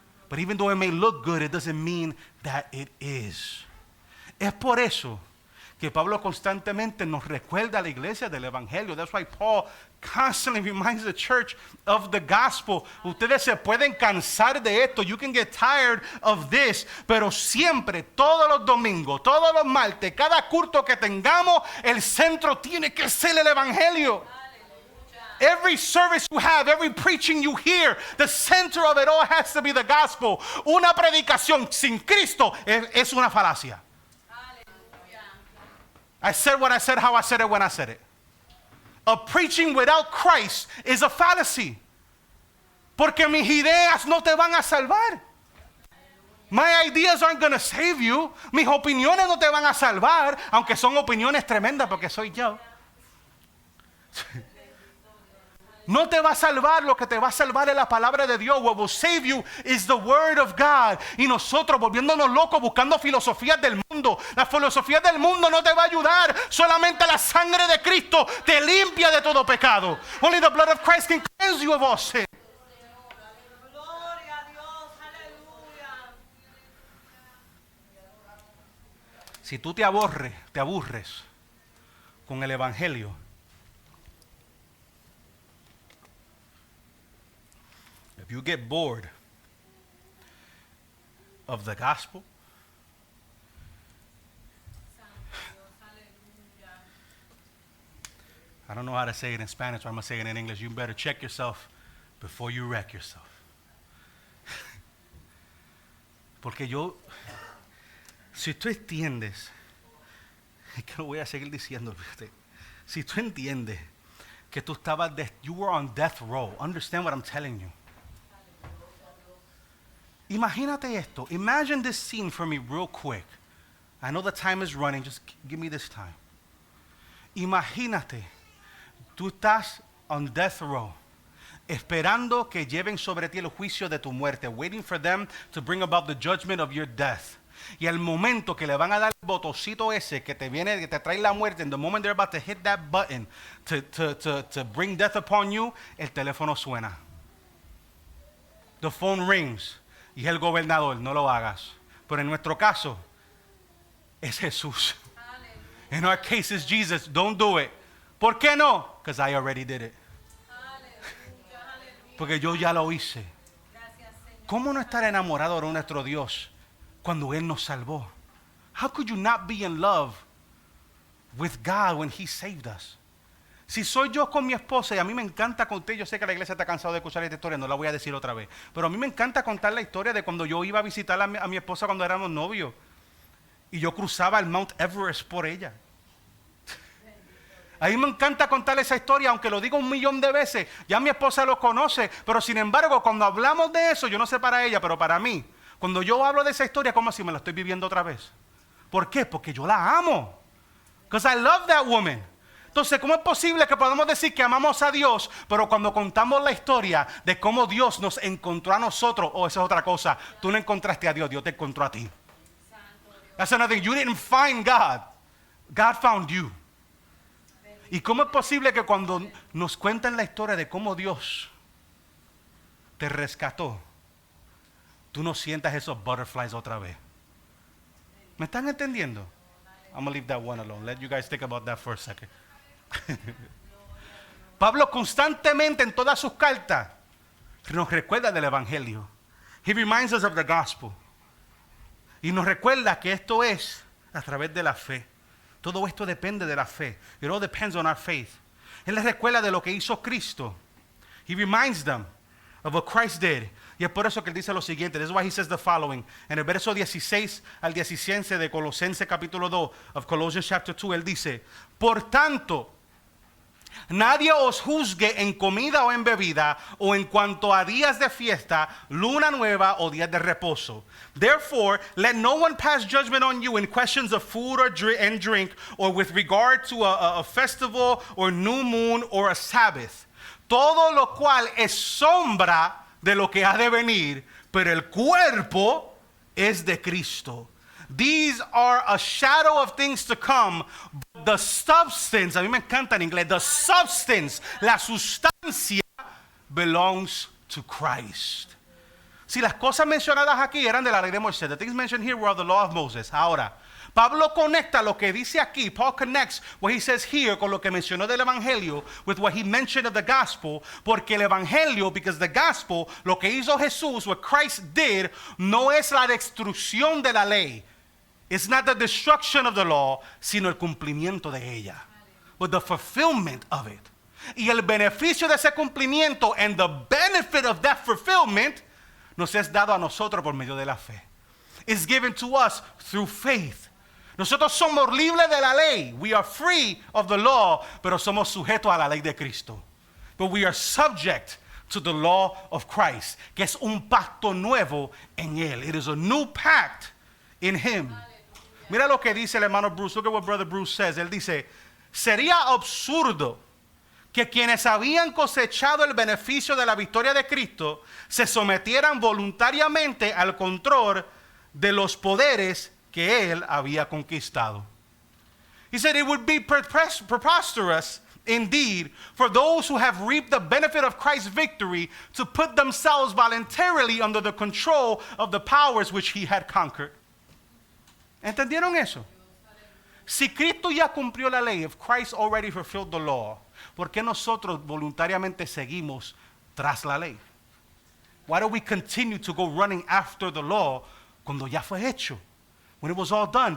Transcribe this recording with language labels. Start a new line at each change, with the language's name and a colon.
English: But even though it may look good, it doesn't mean that it is.
Spanish: Es por eso que Pablo constantemente nos recuerda a la iglesia del evangelio.
English: That's why Paul constantly reminds the church of the gospel.
Spanish: Ustedes se pueden cansar de esto.
English: You can get tired of this.
Spanish: Pero siempre, todos los domingos, todos los martes, cada culto que tengamos, el centro tiene que ser el evangelio.
English: Every service you have, every preaching you hear, the center of it all has to be the gospel.
Spanish: Una predicación sin Cristo es una falacia.
English: I said what I said, how I said it, when I said it. A preaching without Christ is a fallacy.
Spanish: Porque mis ideas no te van a salvar.
English: My ideas aren't going to save you.
Spanish: Mis opiniones no te van a salvar, aunque son opiniones tremendas porque soy yo. No te va a salvar, lo que te va a salvar es la palabra de Dios.
English: What will save you is the word of God.
Spanish: Y nosotros volviéndonos locos buscando filosofías del mundo. La filosofía del mundo no te va a ayudar. Solamente la sangre de Cristo te limpia de todo pecado.
English: Only the blood of Christ can cleanse you of all sin.
Spanish: Gloria a Dios, aleluya. Si tú te aburres con el evangelio,
English: if you get bored of the gospel, I don't know how to say it in Spanish, so I'm going to say it in English. You better check yourself before you wreck yourself.
Spanish: Porque si tú entiendes, es que lo voy a seguir diciendo, fíjate. Si tú entiendes que tú estabas,
English: you were on death row, understand what I'm telling you.
Spanish: Imagínate esto.
English: Imagine this scene for me real quick. I know the time is running. Just give me this time.
Spanish: Imagínate, tú estás
English: on death row,
Spanish: esperando que lleven sobre ti el juicio de tu muerte,
English: waiting for them to bring about the judgment of your death.
Spanish: Y al momento que le van a dar el botocito ese que te viene, que te trae la muerte,
English: and the moment they're about to hit that button to bring death upon you,
Spanish: el teléfono suena.
English: The phone rings.
Spanish: Y es el gobernador, no lo hagas. Pero en nuestro caso, es Jesús.
English: In our case, it's Jesus. Don't do it.
Spanish: ¿Por qué no?
English: Because I already did it.
Spanish: Porque yo ya lo hice. ¿Cómo no estar enamorado de nuestro Dios cuando Él nos salvó?
English: How could you not be in love with God when He saved us?
Spanish: Si soy yo con mi esposa, y a mí me encanta contar, yo sé que la iglesia está cansado de escuchar esta historia, no la voy a decir otra vez, pero a mí me encanta contar la historia de cuando yo iba a visitar a mi esposa cuando éramos novios, y yo cruzaba el Mount Everest por ella. A mí me encanta contar esa historia, aunque lo digo 1,000,000 de veces, ya mi esposa lo conoce, pero sin embargo, cuando hablamos de eso, yo no sé para ella, pero para mí, cuando yo hablo de esa historia, ¿cómo así me la estoy viviendo otra vez? ¿Por qué? Porque yo la amo.
English: Because I love that woman.
Spanish: Entonces, ¿cómo es posible que podamos decir que amamos a Dios, pero cuando contamos la historia de cómo Dios nos encontró a nosotros, esa es otra cosa, tú no encontraste a Dios, Dios te encontró a ti.
English: That's another thing. You didn't find God. God found you.
Spanish: ¿Y cómo es posible que cuando nos cuentan la historia de cómo Dios te rescató, tú no sientas esos butterflies otra vez? ¿Me están entendiendo?
English: I'm going to leave that one alone. Let you guys think about that for a second.
Spanish: Pablo constantemente en todas sus cartas nos recuerda del evangelio.
English: He reminds us of the gospel.
Spanish: Y nos recuerda que esto es a través de la fe. Todo esto depende de la fe.
English: It all depends on our faith.
Spanish: Él les recuerda de lo que hizo Cristo.
English: He reminds them of what Christ did.
Spanish: Y es por eso que él dice lo siguiente.
English: This is why he says the following.
Spanish: En el verso 16 al 17 de Colosenses capítulo 2
English: of Colossians chapter 2,
Spanish: él dice: por tanto, nadie os juzgue en comida o en bebida, o en cuanto a días de fiesta, luna nueva o días de reposo.
English: Therefore, let no one pass judgment on you in questions of food or drink, or with regard to a festival or new moon or a Sabbath.
Spanish: Todo lo cual es sombra de lo que ha de venir, pero el cuerpo es de Cristo.
English: These are a shadow of things to come, but the substance,
Spanish: a mí me encanta en inglés,
English: the substance,
Spanish: la sustancia,
English: belongs to Christ.
Spanish: Si las cosas mencionadas aquí eran de la ley de Moisés,
English: the things mentioned here were of the law of Moses.
Spanish: Ahora, Pablo conecta lo que dice aquí.
English: Paul connects what he says here
Spanish: con lo que mencionó del evangelio
English: with what he mentioned of the gospel,
Spanish: porque el evangelio,
English: because the gospel,
Spanish: lo que hizo Jesús,
English: what Christ did,
Spanish: no es la destrucción de la ley.
English: It's not the destruction of the law,
Spanish: sino el cumplimiento de ella.
English: But the fulfillment of it.
Spanish: Y el beneficio de ese cumplimiento,
English: and the benefit of that fulfillment,
Spanish: nos es dado a nosotros por medio de la fe.
English: It's given to us through faith.
Spanish: Nosotros somos libres de la ley.
English: We are free of the law,
Spanish: pero somos sujetos a la ley de Cristo.
English: But we are subject to the law of Christ,
Spanish: que es un pacto nuevo en Él.
English: It is a new pact in Him.
Spanish: Mira lo que dice el hermano Bruce.
English: Look at what Brother Bruce says.
Spanish: Él dice, sería absurdo que quienes habían cosechado el beneficio de la victoria de Cristo se sometieran voluntariamente al control de los poderes que Él había conquistado.
English: He said it would be preposterous indeed for those who have reaped the benefit of Christ's victory to put themselves voluntarily under the control of the powers which He had conquered.
Spanish: ¿Entendieron eso? Si Cristo ya cumplió la ley,
English: if Christ already fulfilled the law,
Spanish: ¿por qué nosotros voluntariamente seguimos tras la ley?
English: Why do we continue to go running after the law
Spanish: cuando ya fue hecho?
English: When it was all done.